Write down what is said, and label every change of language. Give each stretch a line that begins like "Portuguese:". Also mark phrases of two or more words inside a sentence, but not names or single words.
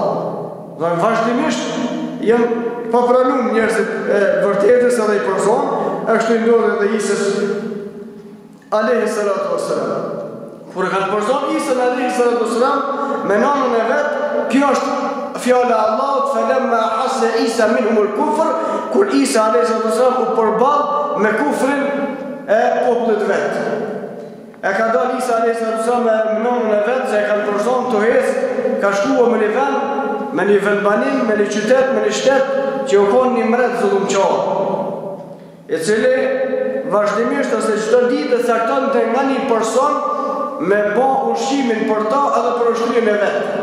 Albanian: Dhe vazhdimisht janë pa pranuar njerëzit e vërtetës edhe i përzon, e kështu i ndodhi edhe Isës
Arabic: عليه الصلاة والسلام.
Albanian: Kur e kanë përzon Isën
Arabic: عليه الصلاة والسلام
Albanian: me nanën e vet, kjo është fjala e Allahut,
Arabic: فلما أحس عيسى منهم الكفر,
Albanian: kur Isa
Arabic: عليه الصلاة والسلام
Albanian: u përball me kufrin e popullit vet. E ka dalë Isa
Arabic: عليه الصلاة والسلام
Albanian: me nanën e vet, se e kanë përzon tuhes, ka shkuar me një vend, me një vendbanim, me një qytet, me një shtet që u konë një mret zullumqar, i cili vazhdimisht ose çdo ditë caktonte nga një person me bë ushqimin për ta edhe për ushtrinë e vet.